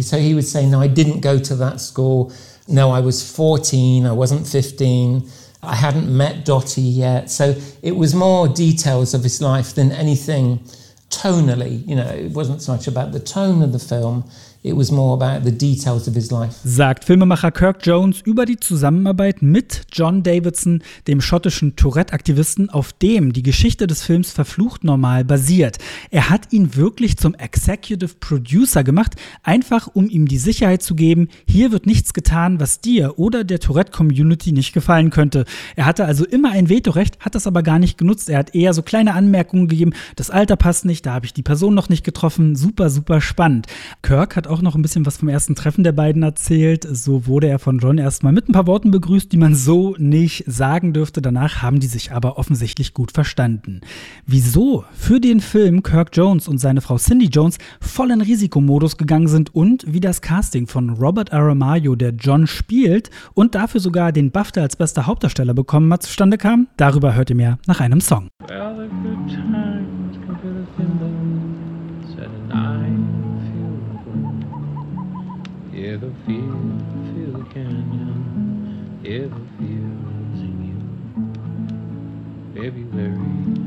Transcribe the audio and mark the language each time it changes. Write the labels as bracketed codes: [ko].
[en] So he would say, no, I didn't go to that school. No, I was 14. I wasn't 15. I hadn't met Dottie yet. So it was more details of his life than anything tonally. It wasn't so much about the tone of the film. It was more about the details of his life. [de] Sagt Filmemacher Kirk Jones über die Zusammenarbeit mit John Davidson, dem schottischen Tourette-Aktivisten, auf dem die Geschichte des Films Verflucht Normal basiert. Er hat ihn wirklich zum Executive Producer gemacht, einfach um ihm die Sicherheit zu geben, hier wird nichts getan, was dir oder der Tourette-Community nicht gefallen könnte. Er hatte also immer ein Vetorecht, hat das aber gar nicht genutzt. Er hat eher so kleine Anmerkungen gegeben, das Alter passt nicht, da habe ich die Person noch nicht getroffen. Super, super spannend. Kirk hat auch noch ein bisschen was vom ersten Treffen der beiden erzählt. So wurde er von John erstmal mit ein paar Worten begrüßt, die man so nicht sagen dürfte. Danach haben die sich aber offensichtlich gut verstanden. Wieso für den Film Kirk Jones und seine Frau Cindy Jones voll in Risikomodus gegangen sind und wie das Casting von Robert Aramayo, der John spielt und dafür sogar den BAFTA als bester Hauptdarsteller bekommen hat, zustande kam, darüber hört ihr mehr nach einem Song. [en] Hear the fear, feel the canyon, hear the fields in you. February, I felt the same as I do now.